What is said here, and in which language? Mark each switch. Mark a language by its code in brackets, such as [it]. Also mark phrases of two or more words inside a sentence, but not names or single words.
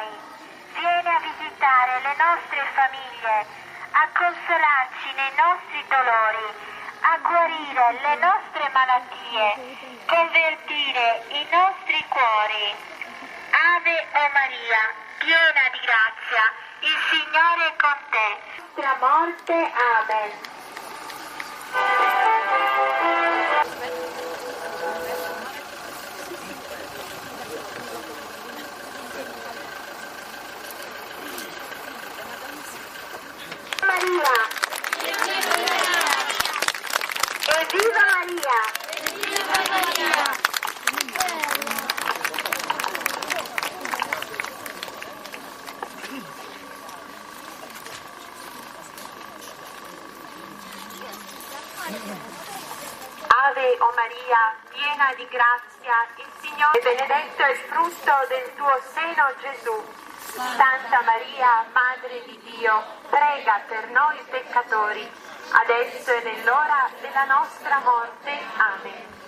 [it] Viene a visitare le nostre famiglie, a consolarci nei nostri dolori, a guarire le nostre malattie, convertire i nostri cuori. Ave o Maria, piena di grazia, il Signore è con te. Nostra morte, amen. Maria! Evviva Maria! Viva Maria! Ave o Maria, piena di grazia, il Signore è benedetto è il frutto del tuo seno Gesù. Santa Maria, Madre di Dio, prega per noi peccatori, adesso e nell'ora della nostra morte. Amen.